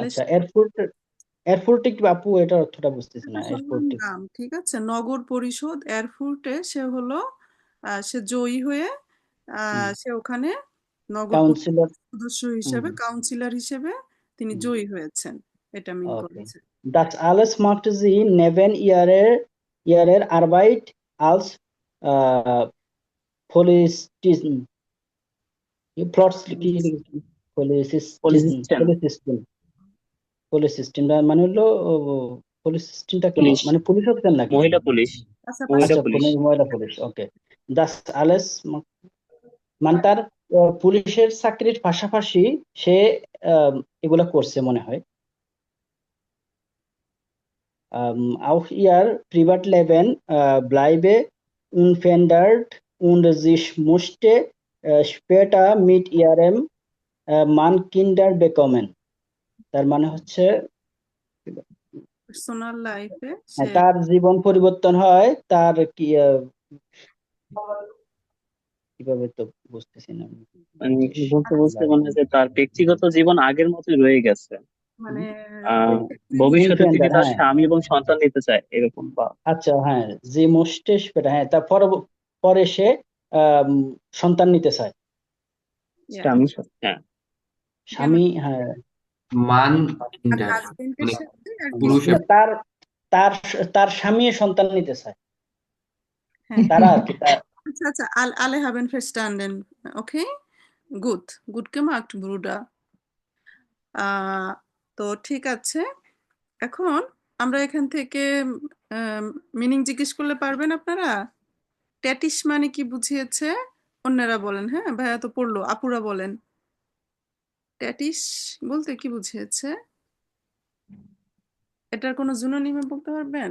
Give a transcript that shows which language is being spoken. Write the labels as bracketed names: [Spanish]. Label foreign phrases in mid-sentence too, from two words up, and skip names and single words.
[Bangla] আচ্ছা, এরফুর্টিক আপু, এটা অর্থটা বুঝতেছি না, এরফুর্টিক নাম ঠিক আছে, নগর পরিষদ এয়ারফুর্টে সে হলো সে জয়ী হয়ে সে ওখানে নগর কাউন্সিলর, সদস্য হিসেবে কাউন্সিলর হিসেবে তিনি জয়ী হয়েছেন, এটা মিন করেছে। [German] Das alles machte sie neben ihrer Arbeit als Polizistin, [Bangla] মানে হলো পলিসিস্টেনটা কি, মানে পুলিশ অফিসার নাকি, মহিলা পুলিশ, আচ্ছা মহিলা পুলিশ, ওকে। [German] Das alles [Bangla] মানে তার পুলিশের চাকরির পাশাপাশি সে এগুলা করছে মনে হয়। [German] Auch ihr Privatleben bleibe unverändert und sie musste später mit ihrem Mann Kinder bekommen, [Bangla] তার মানে হচ্ছে পার্সোনাল লাইফে তার জীবন পরিবর্তন হয়, তার কি কিভাবে তো বুঝতেছি না, বলতে মনে হচ্ছে তার ব্যক্তিগত জীবন আগের মতোই রয়ে গেছে, মানে ভবিষ্যতে তিনি তার স্বামী এবং সন্তান নিতে চায় এরকম, বা আচ্ছা, হ্যাঁ, যে মোস্টে সেটা, হ্যাঁ, তার পরে সে সন্তান নিতে চায়, স্বামী, হ্যাঁ, মান মানে পুরুষের তার তার তার স্বামী সন্তান নিতে চায়, তারা আর কি। আচ্ছা, [German] alle haben verstanden, okay, gut gemacht, Bruder. [Bangla] তো ঠিক আছে, এখন আমরা এখান থেকে মিনিং জিজ্ঞেস করলে পারবেন আপনারা? ট্যাটিস মানে কি বুঝিয়েছে অন্যরা বলেন, হ্যাঁ, ভাইয়া তো পড়লো, আপুরা বলেন ট্যাটিস বলতে কি বুঝিয়েছে, এটার কোনো জুনোনিমে বলতে পারবেন?